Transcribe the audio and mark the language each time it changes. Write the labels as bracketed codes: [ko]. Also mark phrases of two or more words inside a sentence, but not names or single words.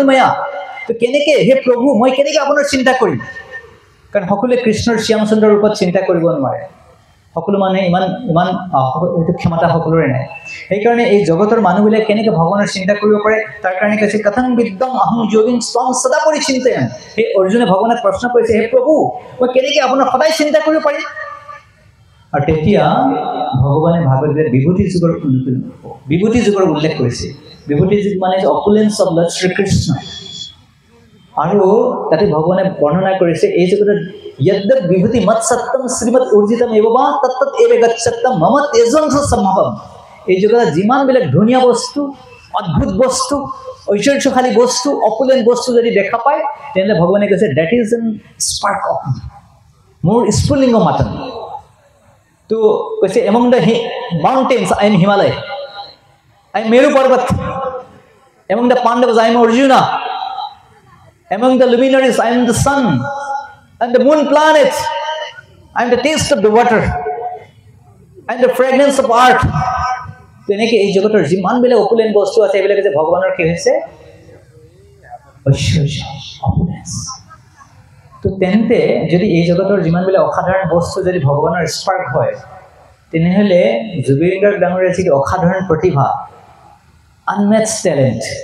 [as] ময়া তো কেনেকৈ হে প্ৰভু মই কেনেকৈ আপোনাৰ চিন্তা কৰিম কাৰণ সকলোৱে কৃষ্ণৰ শ্যামচন্দ্ৰৰ ৰূপত চিন্তা কৰিব নোৱাৰে সকলো মানুহে ইমান এইটো ক্ষমতা সকলোৰে নাই সেইকাৰণে এই জগতৰ মানুহবিলাক কেনেকৈ ভগৱানৰ চিন্তা কৰিব পাৰে তাৰ কাৰণে কৈছে [sa] কথং বিদ্যং অহং যোগিং স্বং সদা পৰিচিন্তয়ন [as] হে অৰ্জুনে ভগৱানক প্ৰশ্ন কৰিছে হে প্ৰভু মই কেনেকৈ আপোনাৰ সদায় চিন্তা কৰিব পাৰিম আৰু তেতিয়া ভগৱানে ভাগৱত বিভূতি যুগৰ উল্লেখ কৰিছে বিভূতি যুগ মানে [en] opulence of Lord [as] শ্ৰীকৃষ্ণ আৰু তাতে ভগৱানে বৰ্ণনা কৰিছে এই জগতত [sa] यद्यद् विभूति मत सत्यम श्रीमद ऊर्जितम एवं तत्त एव गच्छतम मम तेजंस सम्भवम [as] এই জগতত যিমান বিলাক ধুনীয়া বস্তু অদ্ভুত বস্তু ঐশ্বৰ্যশালী বস্তু অপুলেন্ট বস্তু যদি দেখা পায় তেনে ভগৱানে কৈছে [en] that is an spark of [as] মোৰ স্ফুলিংগ মাতন তো কৈছে [en] among the mountains I am [as] হিমালয় [en] I am [as] মেৰু পৰ্বত [en] among the Pandavas I am [as] অৰ্জুনা [en] among the luminaries I am the sun and the moon planets I am the taste of the water and the fragrance of art [as] তেনেকৈ এই জগতৰ যিমান বিলাক অপুলেন্ট বস্তু আছে এইবিলাক যে ভগৱানৰ কি হৈছে ঐশ্বৰ্য অপুলেন্স তো তেন্তে যদি এই জগতৰ যিমান বিলাক অসাধাৰণ বস্তু যদি ভগৱানৰ স্পাৰ্ক হয় তেনেহ'লে জুবিন গাৰ্গ ডাঙৰীয়াৰ যি অসাধাৰণ প্ৰতিভা [en] unmatched talent